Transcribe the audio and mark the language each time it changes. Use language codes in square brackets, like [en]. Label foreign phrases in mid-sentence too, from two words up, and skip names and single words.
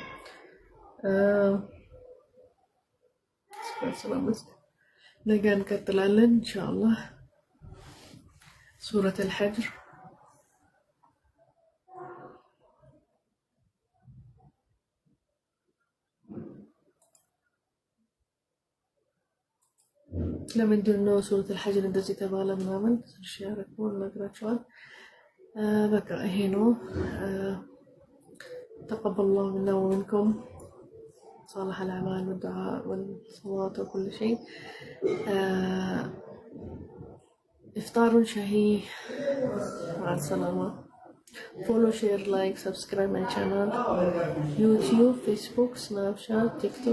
[am] ነገ እንቀጥላለን ኢንሻአላህ። ሱረት አልሐጅር ለምንድን ነው ሱረት አልሐጅር እንደዚህ ተባለ ምናምን ሰርሽ ያረኩን ነግራችኋል። በቃ ይሄ ነው። [ar] تقبل الله منا ومنكم صالح الأعمال والدعاء والصلاة وكل شيء. إفطار شهي مع السلامة. [en] Follow, share, like, subscribe my channel. YouTube, Facebook, Snapchat, TikTok.